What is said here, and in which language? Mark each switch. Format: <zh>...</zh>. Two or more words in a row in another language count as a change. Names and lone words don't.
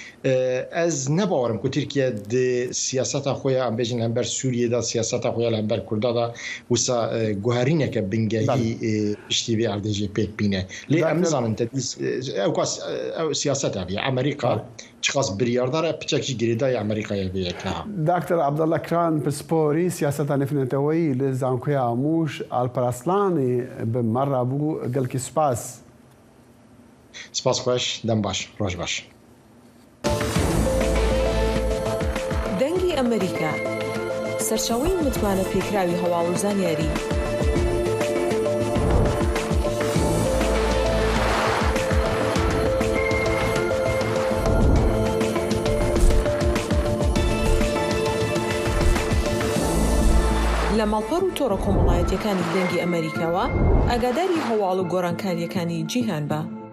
<ku>ez nebawerim ku Tirkiye di siyaseta xwe ya em bêjin hember Sûriyê da siyaseta xwe ya li hember Kurda da wisa guherîneke bingehî piştî vê erdêjê pêk bîne lê em nizanin ew siyaset ev ya Amerîka çiqas biryardar e piçek jî girêdayê Amerîkayê vê yek Dr. Abdullah Kiran pisporî siyaseta nefîneteweyî li Zankoya Amûş Alparslanê bi me re bû gelekî spas Spas xweş dem baş roj baş</ku> <ckb>دەنگی ئەمریکا سەرچاوەی متمانە پێکراوی هەواڵ و زانیاری لە ماڵپەڕ و تۆڕە کۆمەڵایەتیەکانی دەنگی ئەمریکاوە ئاگاداری هەواڵ و گۆڕانکاریەکانی جیهان بە.</ckb>